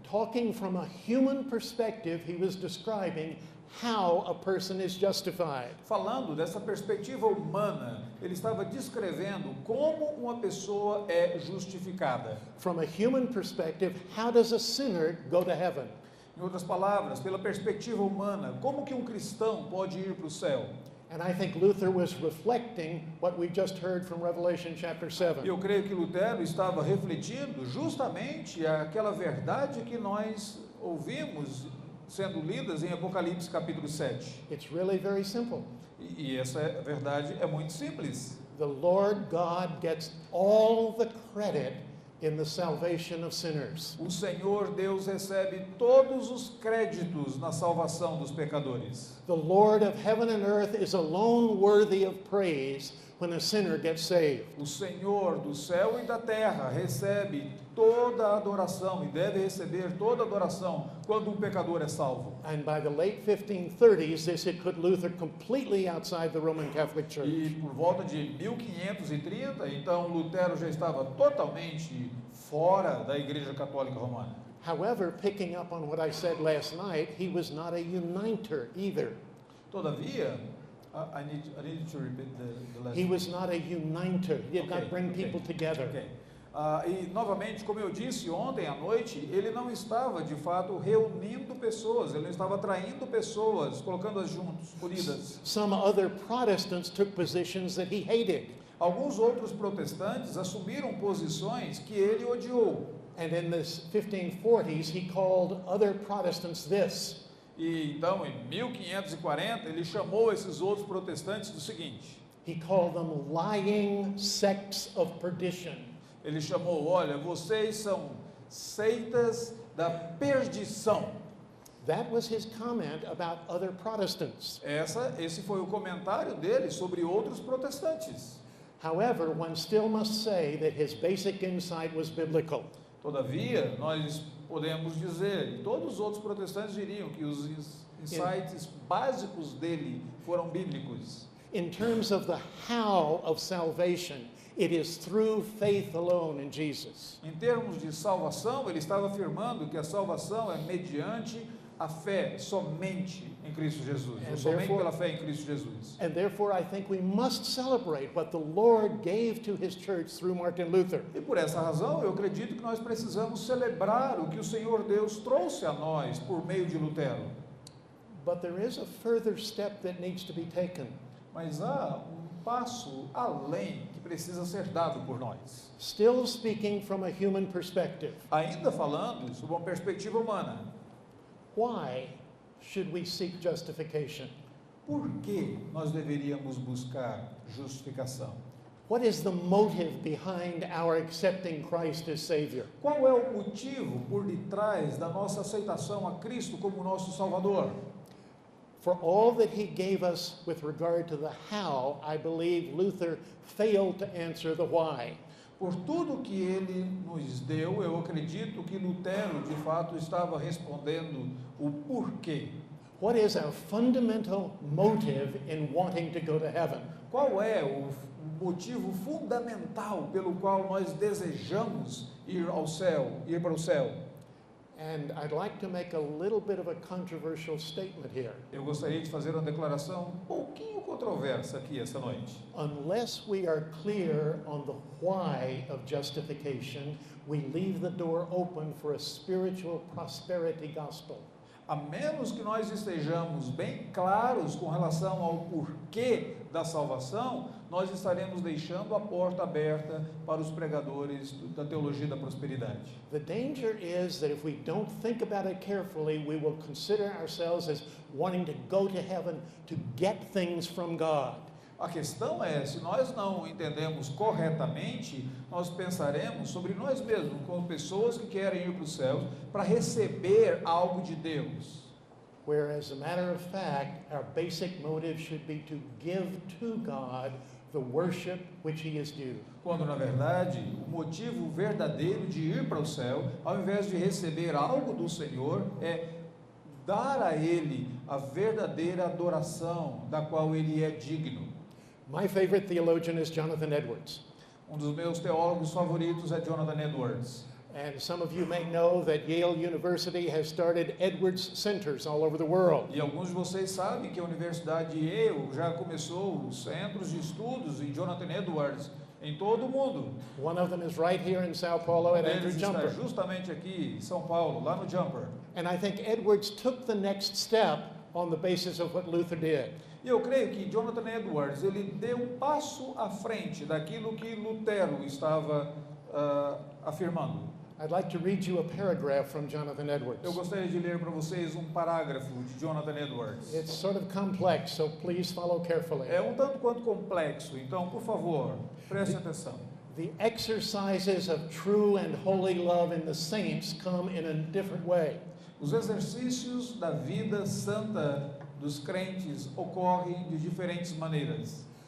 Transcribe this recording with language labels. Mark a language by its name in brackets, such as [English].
[English] Talking from a human perspective, he was describing how a person is justified. [Portuguese] Falando dessa perspectiva humana, ele estava descrevendo como uma pessoa é justificada. [English] From a human perspective, how does a sinner go to heaven? [Portuguese] Em outras palavras, pela perspectiva humana, como que um cristão pode ir para o céu? [English] And I think Luther was reflecting what we just heard from Revelation chapter 7. [Portuguese] Eu creio que Lutero estava refletindo justamente aquela verdade que nós ouvimos sendo lidas em Apocalipse capítulo 7. [English] It's really very simple. [Portuguese] E essa verdade é muito simples. [English] The Lord God gets all the credit in the salvation of sinners. [Portuguese] O Senhor Deus recebe todos os créditos na salvação dos pecadores. [English] The Lord of heaven and earth is alone worthy of praise when a sinner gets saved. [Portuguese] O Senhor do céu e da terra recebe toda a adoração e deve receber toda a adoração quando um pecador é salvo. [English] And by the late 1530s, this had put Luther completely outside the Roman Catholic Church. [Portuguese] E por volta de 1530, então Lutero já estava totalmente fora da Igreja Católica Romana. [English] However, picking up on what I said last night, he was not a uniter either. [Portuguese] Todavia, [English] I need to repeat the last. He was not a uniter. He did not bring people together. Okay. [Portuguese] E novamente, como eu disse ontem à noite, ele não estava de fato reunindo pessoas, ele não estava atraindo pessoas, colocando-as juntos, unidas. [English] Some other Protestants took positions that he hated. [Portuguese] Alguns outros protestantes assumiram posições que ele odiou. [English] And in the 1540s, he called other Protestants this. [Portuguese] E então, em 1540, ele chamou esses outros protestantes do seguinte: [English] He called them lying sects of perdition. [Portuguese] ele chamou, olha, vocês são seitas da perdição. [English] That was his comment about other Protestants. [Portuguese] Esse foi o comentário dele sobre outros protestantes. [English] However, one still must say that his basic insight was biblical. [Portuguese] Todavia, nós podemos dizer, e todos os outros protestantes diriam que os insights básicos dele foram bíblicos. [English] In terms of the how of salvation, it is through faith alone in Jesus. [Portuguese] Em termos de salvação, ele estava afirmando que a salvação é mediante a fé somente em Cristo Jesus, ou somente pela fé em Cristo Jesus. [English] And therefore, I think we must celebrate what the Lord gave to his church through Martin Luther. [Portuguese] E por essa razão, eu acredito que nós precisamos celebrar o que o Senhor Deus trouxe a nós por meio de Lutero. [English] But there is a further step that needs to be taken. [Portuguese] Mas há passo além que precisa ser dado por nós. [English] Still speaking from a human perspective, [Portuguese] Ainda falando sob uma perspectiva humana, [English] why should we seek justification? [Portuguese] por que nós deveríamos buscar justificação? [English] What is the motive behind our accepting Christ as Savior? [Portuguese] Qual é o motivo por detrás da nossa aceitação a Cristo como nosso Salvador? [English] For all that he gave us with regard to the how, I believe Luther failed to answer the why. [Portuguese] Por tudo que ele nos deu, eu acredito que Lutero, de fato, estava respondendo o porquê. [English] What is our fundamental motive in wanting to go to heaven? [Portuguese] Qual é o motivo fundamental pelo qual nós desejamos ir ao céu, ir para o céu? [English] And I'd like to make a little bit of a controversial statement here. [Portuguese] Eu gostaria de fazer uma declaração um pouquinho controversa aqui essa noite. [English] Unless we are clear on the why of justification, we leave the door open for a spiritual prosperity gospel. [Portuguese] A menos que nós estejamos bem claros com relação ao porquê da salvação, nós estaremos deixando a porta aberta para os pregadores da teologia da prosperidade. [English] The danger is that if we don't think about it carefully, we will consider ourselves as wanting to go to heaven to get things from God. [Portuguese] A questão é, se nós não entendemos corretamente, nós pensaremos sobre nós mesmos como pessoas que querem ir para o céu para receber algo de Deus. [English] Whereas, as a matter of fact, our basic motive should be to give to God the worship which He is due. [Portuguese] Quando, na verdade, o motivo verdadeiro de ir para o céu, ao invés de receber algo do Senhor, é dar a Ele a verdadeira adoração da qual Ele é digno. [English] My favorite theologian is Jonathan Edwards. [Portuguese] Dos meus teólogos favoritos é Jonathan Edwards. [English] And some of you may know that Yale University has started Edwards Centers all over the world. [Portuguese] E alguns de vocês sabem que a Universidade de Yale já começou os centros de estudos em Jonathan Edwards em todo o mundo. [English] One of them is right here in Sao Paulo at Andrew [Portuguese] Eles está [English] Jumper. [Portuguese] justamente aqui em São Paulo, lá no Jumper. [English] And I think Edwards took the next step on the basis of what Luther did. [Portuguese] E eu creio que Jonathan Edwards, ele deu um passo à frente daquilo que Lutero estava afirmando. [English] I'd like to read you a paragraph from Jonathan Edwards. [Portuguese] Eu gostaria de ler para vocês um parágrafo de Jonathan Edwards. [English] It's sort of complex, so please follow carefully. [Portuguese] É um tanto quanto complexo, então, por favor, preste atenção. [English] The exercises of true and holy love in the saints come in a different way. [Portuguese] Os exercícios da vida santa dos crentes ocorrem de diferentes maneiras.